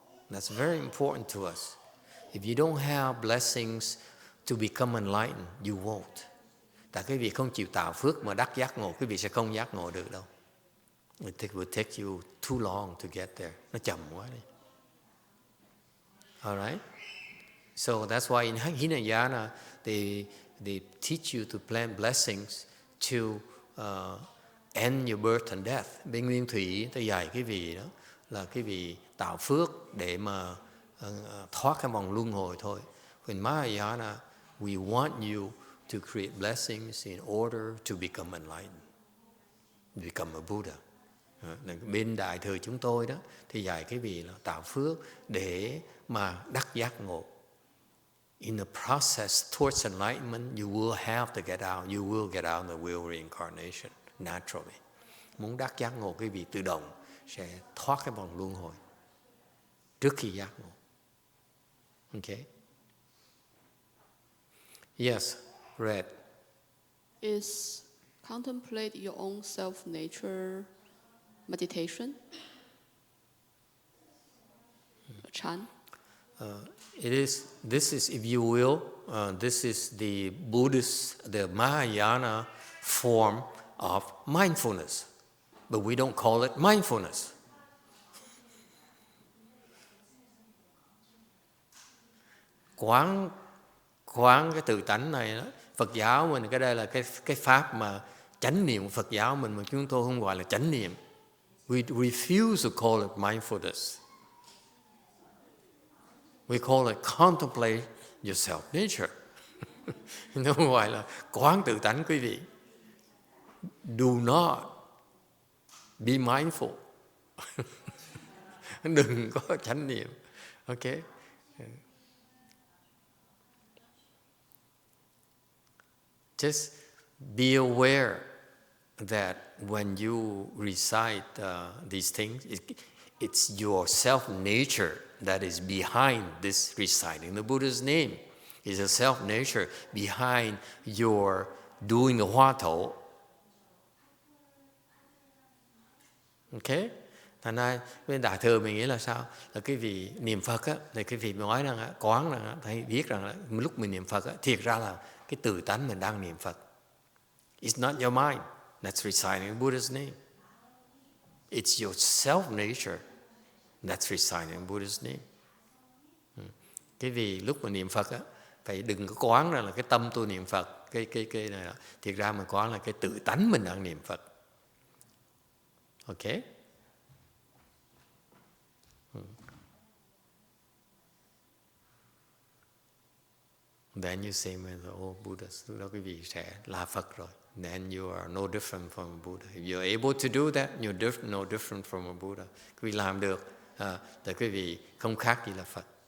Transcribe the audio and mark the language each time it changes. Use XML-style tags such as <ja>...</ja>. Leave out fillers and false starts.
<en>That's very important to us. If you don't have blessings to become enlightened, you won't.</en> <vi>Tại quý vị không chịu tạo phước mà đắc giác ngộ, quý vị sẽ không giác ngộ được đâu.</vi> <en>It will take you too long to get there.</en> <vi>Nó chậm quá đi.</vi> <en>All right? So that's why in Hinayana they teach you to plant blessings to end your birth and death.</en> <vi>Bên Nguyên Thủy tôi dạy cái vị đó là cái vị tạo phước để mà thoát cái vòng luân hồi thôi.</vi> <en>In Mahayana we want you to create blessings in order to become enlightened, become a Buddha.</en> <vi>Bên đại thừa chúng tôi đó thì dạy cái vị là tạo phước để mà đắc giác ngộ.</vi> <en>In the process towards enlightenment, you will have to get out. You will get out in the wheel reincarnation naturally.</en> <vi>Muốn đắc giác ngộ, cái vị tự động sẽ thoát cái vòng luân hồi trước khi giác ngộ.</vi> <en>Okay. Yes, Red. Is contemplate your own self nature meditation? Chan? This is, if you will, this is the Buddhist, the Mahayana form of mindfulness. But we don't call it mindfulness.</en> <vi>Quán cái tự tánh này đó, Phật giáo mình cái đây là cái pháp mà chánh niệm. Phật giáo mình mà chúng tôi không gọi là chánh niệm.</vi> <en>We refuse to call it mindfulness. We call it contemplate your self nature.</en> <vi>Nó không gọi là quán tự tánh quý vị.</vi> <en>Do not be mindful.</en> <vi>Đừng có chánh niệm. Okay?</vi> <en>Just be aware that when you recite these things, it's your self-nature that is behind this reciting the Buddha's name. It's a self-nature behind your doing the Hoa Thổ. Okay?</en> <vi>Thành ra bên Đại thừa mình nghĩ là sao? Là cái vị niệm Phật á, thì cái vị nói rằng á, quán rằng á, thầy biết rằng là lúc mình niệm Phật á, thiệt ra là cái tự tánh mình đang niệm Phật.</vi> <en>It's not your mind that's reciting Buddha's name. It's your self nature that's reciting Buddha's name.</en> <vi>Cái vì lúc mà niệm Phật á, phải đừng có quán ra là cái tâm tôi niệm Phật, cái này là thiệt ra mình quán là cái tự tánh mình đang niệm Phật. Okay?</vi> <en>Then you say, oh, Buddha,</en> <vi>lúc đó quý vị sẽ là Phật rồi.</vi> <en>Then you are no different from a Buddha. If you're able to do that, you're no different from a Buddha.</en> <vi>Quý vị làm được, thì quý vị không khác gì là Phật.</vi>